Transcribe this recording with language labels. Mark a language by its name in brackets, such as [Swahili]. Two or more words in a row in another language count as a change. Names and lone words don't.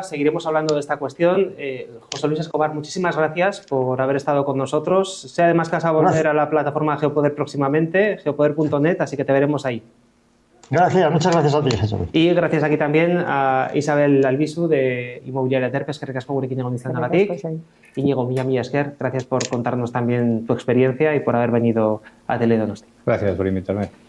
[Spanish] Seguiremos hablando de esta cuestión. José Luis Escobar, muchísimas gracias por haber estado con nosotros. Sé además que vas a volver a la plataforma Geopoder próximamente, geopoder.net, así que te veremos ahí. Gracias, muchas gracias a ti, Jesús. Y gracias aquí también a Isabel Albizu de Inmobiliaria Terpes, que [Basque] recasco gurekin egon izanagatik. Iñigo, mila esker, [Spanish] gracias por contarnos también tu experiencia y por haber venido a Teledonosti. Gracias por invitarme.